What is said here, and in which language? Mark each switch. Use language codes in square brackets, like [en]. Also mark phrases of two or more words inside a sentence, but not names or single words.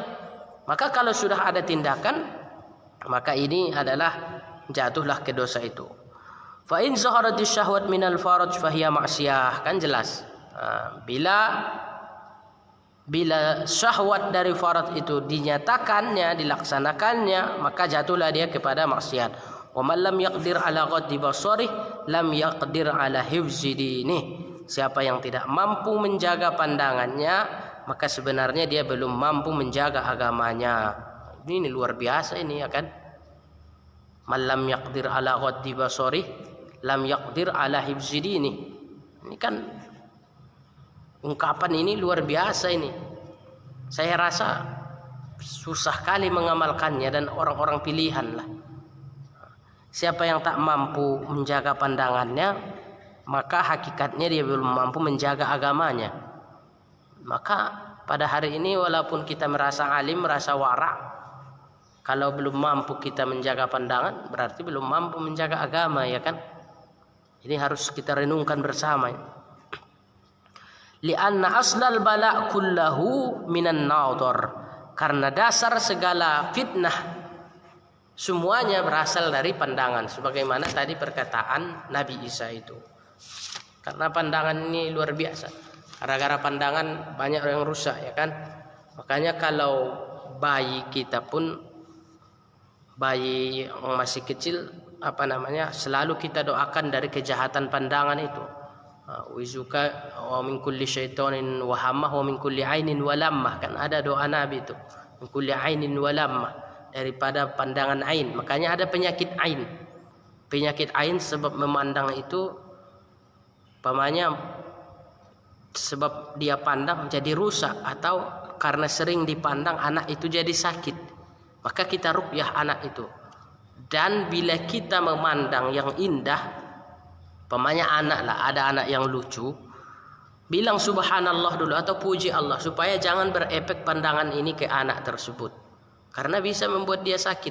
[id] Maka kalau sudah ada tindakan, maka ini adalah jatuhlah ke dosa itu. [ar] فإن ظهرت الشهوة من الفرج فهي معصية, [id] kan jelas. Bila syahwat dari farad itu dinyatakannya, dilaksanakannya, maka jatuhlah dia kepada maksiat. [ar] ومن لم يقدر على غض بصره لم يقدر على حفظ دينه. [id] Siapa yang tidak mampu menjaga pandangannya, maka sebenarnya dia belum mampu menjaga agamanya. Ini luar biasa ini, ya kan? [ar] من لم يقدر على غض بصره لم يقدر على حفظ دينه. [id] Ini kan ungkapan ini luar biasa ini. Saya rasa susah kali mengamalkannya dan orang-orang pilihan lah. Siapa yang tak mampu menjaga pandangannya, maka hakikatnya dia belum mampu menjaga agamanya. Maka pada hari ini walaupun kita merasa alim, merasa wara', kalau belum mampu kita menjaga pandangan, berarti belum mampu menjaga agama, ya kan? Ini harus kita renungkan bersama. [ar] لأن أصل البلاء كله من النظر. [id] Karena dasar segala fitnah semuanya berasal dari pandangan, sebagaimana tadi perkataan Nabi Isa itu. Karena pandangan ini luar biasa. Gara-gara pandangan banyak yang rusak, ya kan? Makanya kalau bayi kita pun, bayi yang masih kecil, selalu kita doakan dari kejahatan pandangan itu. [ar] أعيذك ومن كل شيطان وهامة ومن كل عين لامة, [id] kan ada doa Nabi itu, [ar] من كل عين لامة, [id] daripada pandangan ain. Makanya ada penyakit ain. Penyakit ain sebab memandang itu pamannya, sebab dia pandang jadi rusak, atau karena sering dipandang anak itu jadi sakit. Maka kita ruqyah anak itu. Dan bila kita memandang yang indah, pemanya anak lah, ada anak yang lucu, bilang subhanallah dulu atau puji Allah, supaya jangan berefek pandangan ini ke anak tersebut, karena bisa membuat dia sakit.